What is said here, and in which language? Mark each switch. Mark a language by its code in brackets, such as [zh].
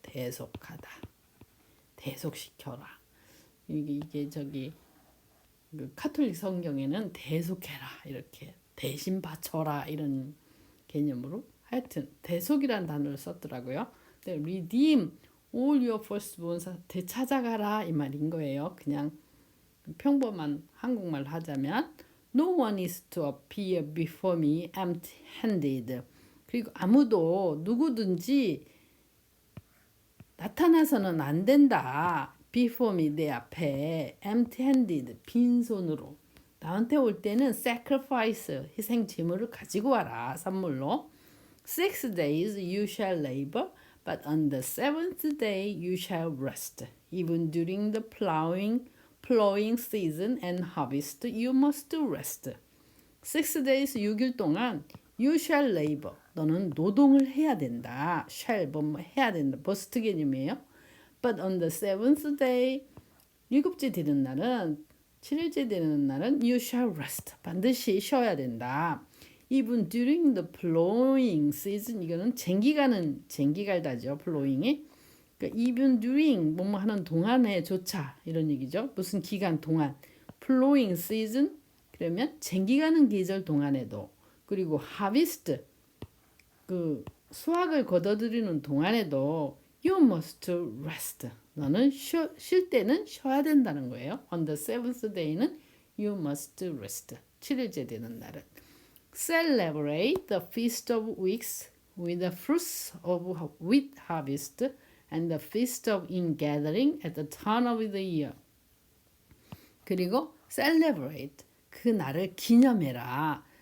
[ko] 대속하다, 대속시켜라. 이게 저기 그 카톨릭 성경에는 대속해라 이렇게 대신 바쳐라 이런 개념으로 하여튼 대속이란 단어를 썼더라고요. 근데 [en] redeem all your firstborn [ko] 되찾아가라 이 말인 거예요. 그냥 평범한 한국말 하자면 [en] No one is to appear before me empty-handed. [ko] 그리고 아무도 누구든지 나타나서는 안 된다. [en] Before me [ko] 내 앞에 [en] empty-handed [ko] 빈손으로. 나한테 올 때는 sacrifice 희생 제물을 가지고 와라. 선물로. [en] 6 days you shall labor, but on the seventh day you shall rest. Even during the plowing season and harvest, you must rest. 6 days, [ko] 6일 동안 [en] you shall labor. [ko] 너는 노동을 해야 된다. shall, 뭐 해야 된다. 버스트 개념이에요. [en] But on the seventh day, [ko] 7째 되는 날은, 7일째 되는 날은 [en] you shall rest. [ko] 반드시 쉬어야 된다. [en] Even during the plowing season, [ko] 이거는 쟁기갈다죠. plowing이. 그러니까 [en] even during [ko] 뭐뭐 하는 동안에조차 이런 얘기죠. 무슨 기간 동안 [en] plowing season [ko] 그러면 쟁기가는 계절 동안에도 그리고 harvest 그 수확을 거둬들이는 동안에도 [en] you must rest. [ko] 너는 쉴 때는 쉬어야 된다는 거예요. [en] On the seventh day는 you must rest. [ko] 7일째 되는 날은 [en] celebrate the feast of weeks with the fruits of wheat harvest and the feast of ingathering at the turn of the year. [ko] 그리고 celebrate 그 날을 기념해라.